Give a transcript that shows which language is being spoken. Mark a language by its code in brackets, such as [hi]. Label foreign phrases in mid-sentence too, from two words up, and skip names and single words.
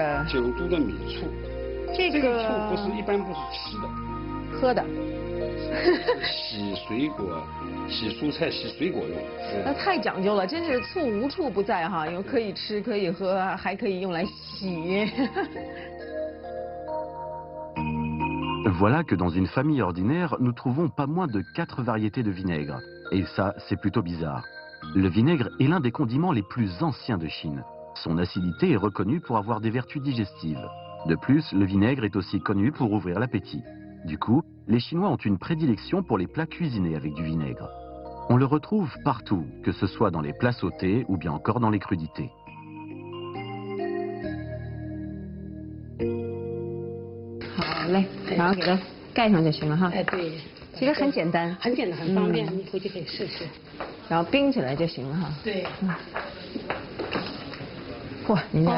[zh] 9 度的米醋。这个醋一般不是吃的，喝的。洗水果、洗蔬菜、洗水果用。那太讲究了，真是醋无处不在哈，又可以吃，可以喝，还可以用来洗。 [fr] Voilà que dans une famille ordinaire, nous trouvons pas moins de 4 variétés de vinaigre. Et ça, c'est plutôt bizarre. Le vinaigre est l'un des condiments les plus anciens de Chine. Son acidité est reconnue pour avoir des vertus digestives. De plus, le vinaigre est aussi connu pour ouvrir l'appétit. Du coup, les Chinois ont une prédilection pour les plats cuisinés avec du vinaigre. On le retrouve partout, que ce soit dans les plats sautés ou bien encore dans les crudités. [zh] 好嘞，然后给它盖上就行了哈。哎，对，其实很简单，很简单，很方便，你回去可以试试。然后冰起来就行了哈。对。嚯，您家